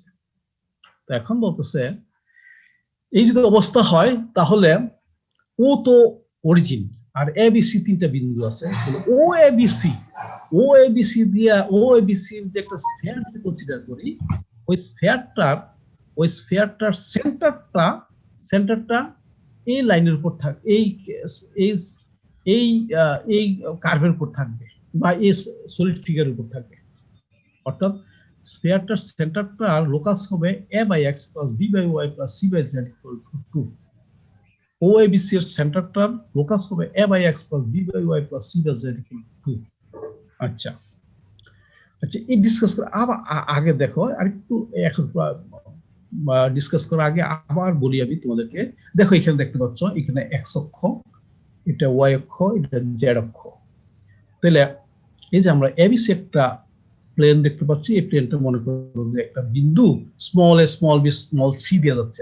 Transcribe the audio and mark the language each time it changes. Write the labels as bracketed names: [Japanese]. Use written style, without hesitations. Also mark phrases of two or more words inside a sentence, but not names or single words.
[Bangla] তো এখন বলতেছে এই যদি অবস্থা হয় তাহলে ও তো অরিজিন আর এ বি সি তিনটা বিন্দু আছে, ও এ বি সি দিয়া ও এ বি সি যে একটা স্ফিয়ার যদি কনসিডার করি, ওই স্ফিয়ারটার সেন্টারটা এই লাইনের উপর থাকবে, এই কার্ভের উপর থাকবে বা এই [English] solid figure's [Bangla] উপর থাকবে। অর্থাৎ স্ফিয়ারটার সেন্টারটা লোকাস হবে [English] a by x plus b by y plus c by z equal to 2. [Bangla] OABC এর সেন্টারটার লোকাস হবে [English] a by x plus b by y plus c by z equal to 2. [Bangla] আচ্ছা, এই ডিসকাস করে আগে দেখো আরেকটু, এখন ডিসকাস করার আগে আবার বলি আমি তোমাদেরকে। দেখো এখানে দেখতে পাচ্ছ, এখানে এক্স অক্ষ, এটা ওয়াই অক্ষ, এটা জেড অক্ষ। তাহলে এই যে আমরা এবিসি একটা প্লেন দেখতে পাচ্ছি, এই প্লেনটা মনে করো যে একটা বিন্দু [English] small a small b small c [Bangla] দিয়ে যাচ্ছে।